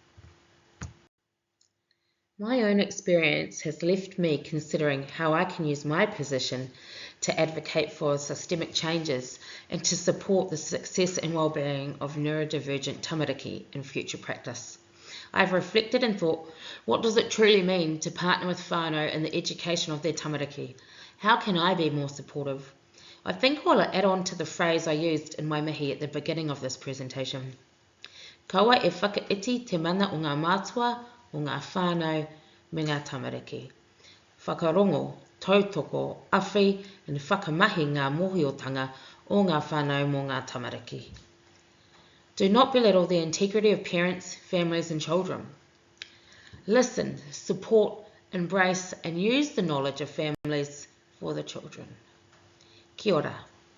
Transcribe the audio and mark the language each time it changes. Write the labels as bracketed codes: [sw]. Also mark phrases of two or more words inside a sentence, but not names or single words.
[en] My own experience has left me considering how I can use my position to advocate for systemic changes and to support the success and well-being of neurodivergent tamariki in future practice. I've reflected and thought, what does it truly mean to partner with whānau in the education of their tamariki? How can I be more supportive? I think I'll add on to the phrase I used in my mihi at the beginning of this presentation. [mi] Kaua e whakaiti te mana o ngā mātua, o ngā whānau, me ngā tamariki. Whakarongo, tautoko, awhi, and whakamahi ngā mōhiotanga o ngā whānau mō ngā tamariki. [en] Do not belittle the integrity of parents, families and children. Listen, support, embrace and use the knowledge of families for the children. [mi] Kia ora.